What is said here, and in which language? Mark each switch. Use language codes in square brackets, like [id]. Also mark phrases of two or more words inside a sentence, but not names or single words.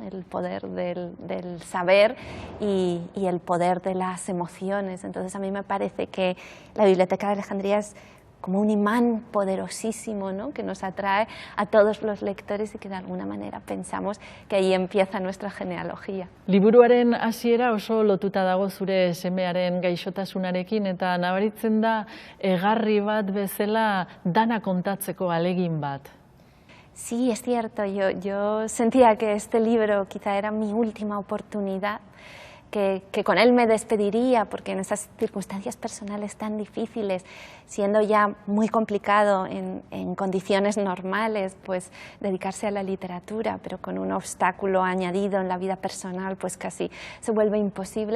[es] El poder del saber y el poder de las emociones. Entonces a mí me parece que la Biblioteca de Alejandría es como un imán poderosísimo, ¿no? Que nos atrae a todos los lectores y que de alguna manera pensamos que ahí empieza nuestra genealogía. [eu] Liburuaren hasiera oso lotuta dago zure semearen gaixotasunarekin, eta nabaritzen da egarri bat bezala dana kontatzeko alegin bat. [es] Sí, es cierto, yo sentía que este libro quizá era mi última oportunidad, que con él me despediría, porque en esas circunstancias personales tan difíciles, siendo ya muy complicado en condiciones normales, pues dedicarse a la literatura, pero con un obstáculo añadido en la vida personal, pues casi se vuelve imposible.